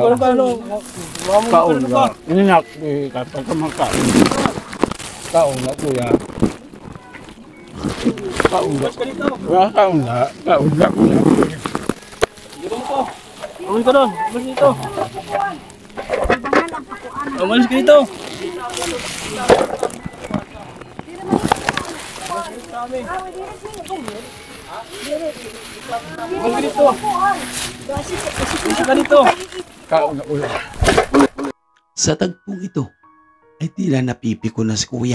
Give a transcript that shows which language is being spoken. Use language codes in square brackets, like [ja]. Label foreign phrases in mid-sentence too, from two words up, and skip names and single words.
[ceb] Kaon na. [tl] Ini nak kapag kumakain. [ceb] Kaon na ko ya. Kaon na. Kaon na. Kaon na ko ya. [tl] Umalis ka doon. Umalis dito. Umalis ka dito. Sa tagpong ito ay tila napipiko na si kuya.